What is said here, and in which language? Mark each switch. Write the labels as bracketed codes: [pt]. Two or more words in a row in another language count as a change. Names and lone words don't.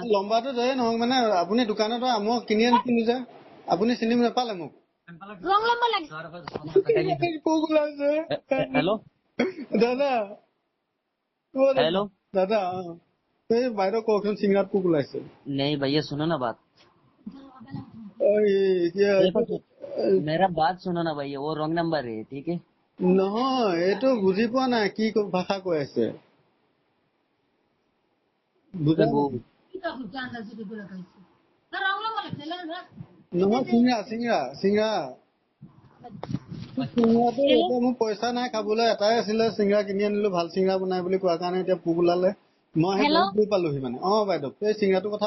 [as] লম্বাটো ধৰে নহওক মানে আপুনি দোকানত মই কিনি আনিছিলো যে আপুনি চিনি নাপালে মোক [en] wrong number [as] লাগিছে পোক ওলাইছে হেল্ল' দাদা [hi] हेलो [as] দাদা এই বাইদেউ কওকচোন চিংৰাত পোক ওলাইছে [hi] नहीं भैया सुनो ना बात मेरा बात सुनो ना भैया वो [en] wrong number [hi] है ठीक है [as] নহয় এইটো বুজি পোৱা নাই কি ভাষা কৈ আছে বুজা [hi] वो [as] নহয় চিংৰা চিংৰাটো এতিয়া মোৰ পইচা নাই খাবলৈ এটাই আছিলে চিংৰা কিনি আনিলো ভাল চিংৰা বনাই বুলি কোৱা কাৰণে এতিয়া পোক ওলালে মই সেই বহুত দূৰ পালোহি মানে বাইদেউ এই চিংৰাটোৰ কথা